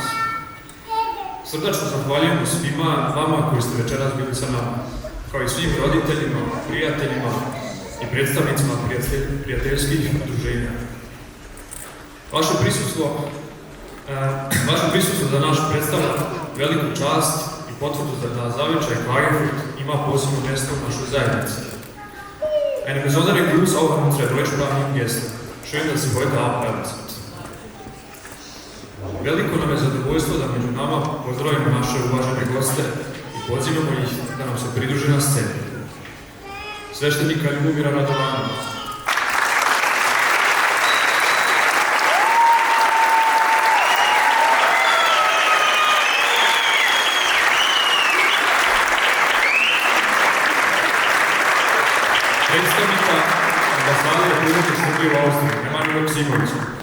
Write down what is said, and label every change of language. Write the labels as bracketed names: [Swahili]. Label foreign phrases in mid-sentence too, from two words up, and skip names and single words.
[Serbian] Srdačno zahvaljujemo svima vama koji ste večeras bili sa nama, kao i svim roditeljima, prijateljima i predstavnicima prijateljskih udruženja. Vaše prisustvo za naš predstavlja veliku čast i potvrdu da zavičaj Klagenfurt ima posebno mjesto u našoj zajednici. [German] Eine besondere Gruß auch an unsere deutschsprachigen Gäste. Schön, dass Sie heute Abend bei uns sind. [Serbian] Veliko nam je zadovoljstvo da među nama pozdravimo naše uvažene goste i pozivamo ih da nam se pridruže na sceni. Sveštenika Ljubomira Radovanovića, predstavnika ambasade Republike Srbije u Austriji, Emanuela Ksimovića,